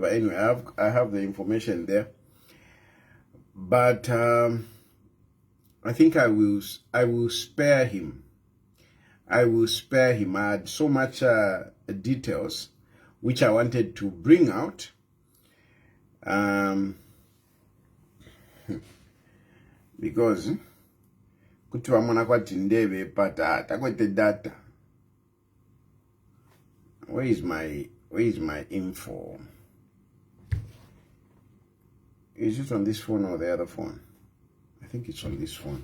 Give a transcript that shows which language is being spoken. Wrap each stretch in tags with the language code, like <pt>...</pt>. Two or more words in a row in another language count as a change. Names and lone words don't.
<en>Anyway, I have the information there, but I think I will spare him. I will spare him. I had so much details which I wanted to bring out.</en> <sn>Because kuti vamona kwati ndeve pata takwete data.</sn> <en>Where is my info? Is it on this phone or the other phone? I think it's on this phone.</en>